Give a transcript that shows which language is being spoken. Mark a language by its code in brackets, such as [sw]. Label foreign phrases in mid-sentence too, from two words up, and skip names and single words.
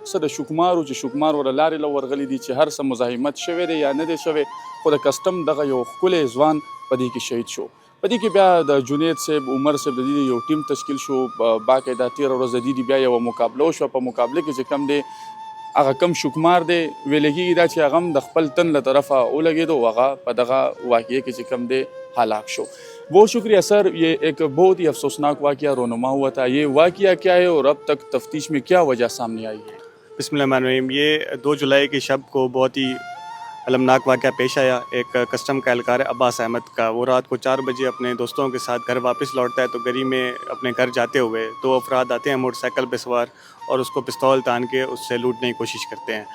[ps] څه د شکمارو چې شکمار ورله لارې له ورغلي دي چې هر څه مزاحمت شوی دی یا نه دی شوی، خو د کسټم دغه یو ښکلی ځوان په دې کې شهید شو. په دې کې بیا د جنید صاحب، عمر صاحب د دې یو ټیم تشکیل شو. باقاعده 13 ورځ د دې بیا یوه مقابله وشوه. په مقابله کې چې کم دی هغه کم شکمار دی ویلی کېږي دا چې هغه هم د خپل تن له طرفه ولګېدو، هغه په دغه واقعې کې چې کم دی ہلاک شو. [ur] بہت شکریہ سر. یہ ایک بہت ہی افسوسناک واقعہ رونما ہوا تھا. یہ واقعہ کیا ہے اور اب تک تفتیش میں کیا وجہ سامنے آئی ہے؟ [ar] بسم اللہ الرحمن الرحیم. [ur] یہ 2 جولائی کی شب کو بہت ہی المناک واقعہ پیش آیا. ایک کسٹم کا اہلکار عباس احمد کا، وہ رات کو 4 بجے اپنے دوستوں کے ساتھ گھر واپس لوٹتا ہے تو گلی میں اپنے گھر جاتے ہوئے 2 افراد آتے ہیں موٹر سائیکل پہ سوار اور اس کو پستول تان کے اس سے لوٹنے کی کوشش کرتے ہیں.